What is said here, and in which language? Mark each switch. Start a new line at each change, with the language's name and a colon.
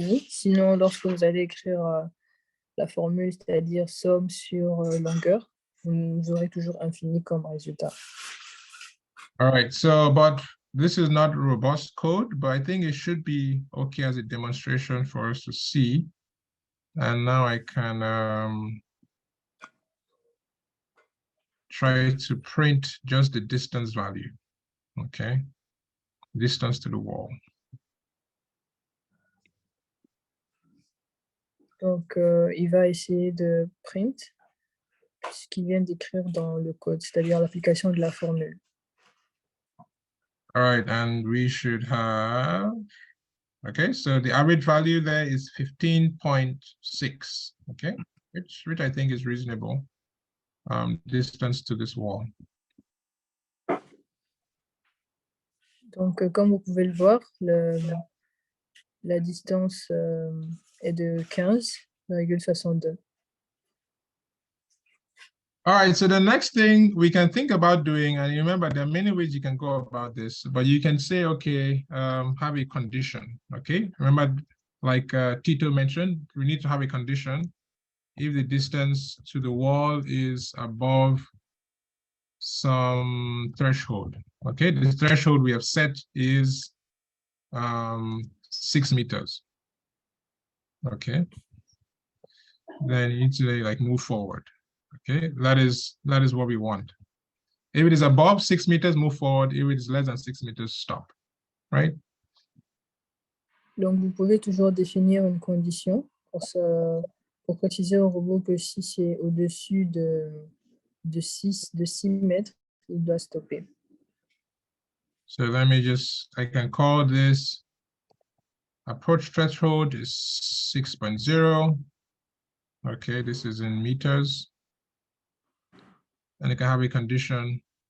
French: Sinon, lorsque vous allez écrire la formule, c'est-à-dire somme sur longueur, vous aurez toujours infini comme résultat.
English: All right, so, but this is not robust code, but I think it should be okay as a demonstration for us to see. And now I can try to print just the distance value, okay? Distance to the wall.
French: Donc, il va essayer de print ce qu'il vient d'écrire dans le code, c'est-à-dire l'application de la formule.
English: All right, and we should have, okay, so the average value there is 15.6, okay, which I think is reasonable. Distance to this wall.
French: Donc, comme vous pouvez le voir, la distance est de 15,62.
English: All right, so the next thing we can think about doing, and remember there are many ways you can go about this, but you can say, okay, have a condition, okay? Remember, like Tito mentioned, we need to have a condition if the distance to the wall is above some threshold, okay? The threshold we have set is 6 meters, okay? Then you need to like move forward. Okay, that is what we want. If it is above 6 meters, move forward. If it is less than 6 meters, stop. Right?
French: Donc, vous pouvez toujours définir une condition pour préciser au robot que si c'est au-dessus de 6 mètres, il doit stopper.
English: So let me I can call this approach threshold is 6.0. Okay, this is in meters. And I can have a condition.